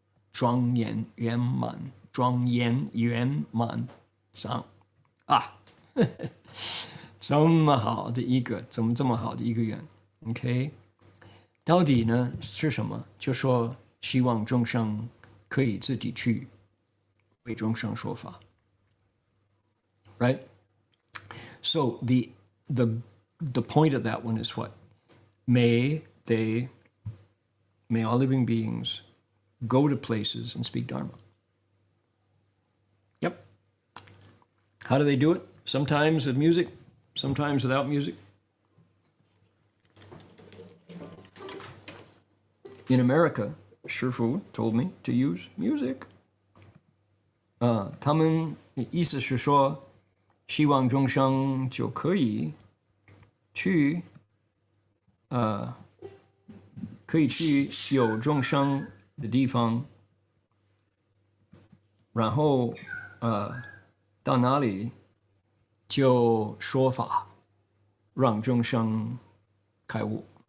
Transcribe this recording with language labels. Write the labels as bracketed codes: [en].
[zh] 庄严圆满，庄严圆满上啊，这么好的一个，怎么这么好的一个愿 ？OK， 到底呢是什么？就说希望众生可以自己去为众生说法 ，right? [en] So the point of that one is what? May all living beings go to places and speak Dharma. Yep. How do they do it? Sometimes with music, sometimes without music. In America, Shifu told me to use music. [zh] 他们意思是说，希望众生就可以去，可以去有众生的地方，然后到哪里就说法，让众生开悟。